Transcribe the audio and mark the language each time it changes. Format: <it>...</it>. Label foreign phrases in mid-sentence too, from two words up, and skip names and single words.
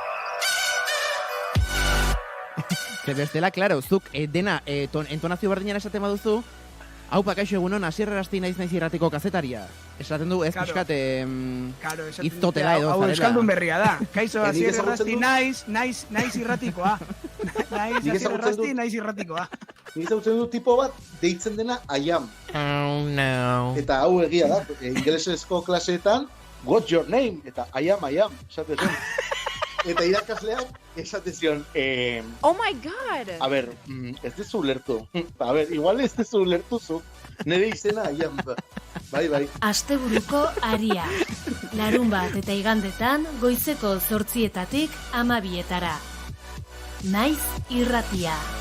<eu>Ze bestela, klaro, zuk dena entonazio berdinara esaten baduzu, hau kaixo egunon, asierrerasti naiz irratiko kazetaria. Esaten du, ez pixkat iztotela edo zarela. Hau euskaldun berria da. Kaixo, asierrerasti naiz irratikoa. Naiz irratikoa. Nik zautzen du tipo bat, deitzen dena</eu> <en>I am. Oh, no.</en> <eu>Eta hau egia da, ingelesezko klaseetan,</eu> <en>what's your name? Eta I am,</en> <eu>esaten zen. Eta irakasleak esaten zion,</eu> <en>oh my god!</en> <eu>A ber, ez dezu ulertu. A ber, igual ez dezu ulertu zu. Nere izena aian. Bai. Asteburuko aria. Larunbat eta igandetan goizeko 8:00 12:00. Naiz irratia.</eu>